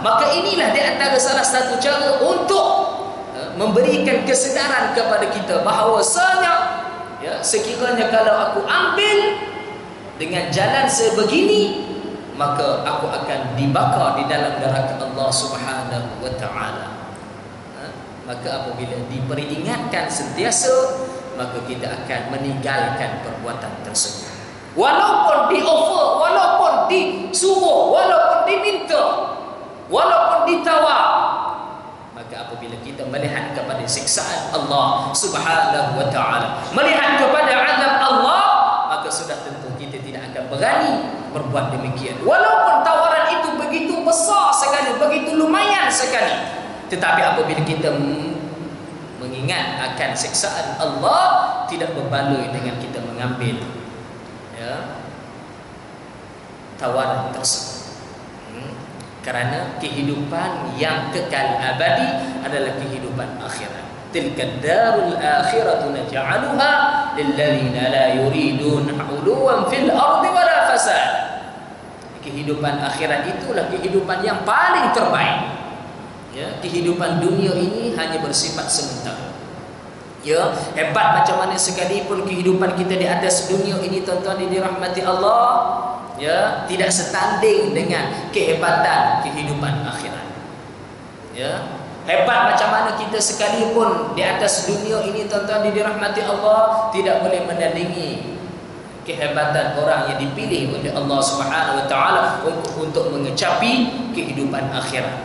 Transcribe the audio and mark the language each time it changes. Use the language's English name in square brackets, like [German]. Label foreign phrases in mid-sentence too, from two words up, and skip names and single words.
[Malay] Maka inilah di antara salah satu cara untuk memberikan kesedaran kepada kita bahawasanya ya, sekiranya kalau aku ambil dengan jalan sebegini, maka aku akan dibakar di dalam neraka [Arabic] الله سبحانه وتعالى. [Malay] Maka apabila diperingatkan sentiasa, maka kita akan meninggalkan perbuatan tersebut. Walaupun di-offer, walaupun disuruh, walaupun diminta, walaupun ditawar, maka apabila kita melihat kepada siksaan [Arabic] الله سبحانه وتعالى, [Malay] melihat kepada azab Allah, sudah tentu kita tidak akan berani berbuat demikian. Walaupun tawaran itu begitu besar sekali, begitu lumayan sekali, tetapi apabila kita mengingat akan siksaan Allah, tidak berbaloi dengan kita mengambil tawaran tersebut. Karena kehidupan yang kekal abadi adalah kehidupan akhirat. [Arabic] تلك الدار الآخرة نجعلها للذين لا يريدون علوا في الأرض ولا فساد. [Malay] Kehidupan akhirat itulah kehidupan yang paling terbaik. Ya, kehidupan dunia ini hanya bersifat sementara. Ya, hebat macam mana sekalipun kehidupan kita di atas dunia ini, tuan-tuan yang dirahmati Allah, ya, tidak setanding dengan kehebatan kehidupan akhirat. Ya, hebat macam mana kita sekalipun di atas dunia ini, tuan-tuan yang dirahmati Allah, tidak boleh menandingi kehebatan orang yang dipilih oleh [Arabic] الله سبحانه وتعالى [Malay] untuk mengecapi kehidupan akhirat.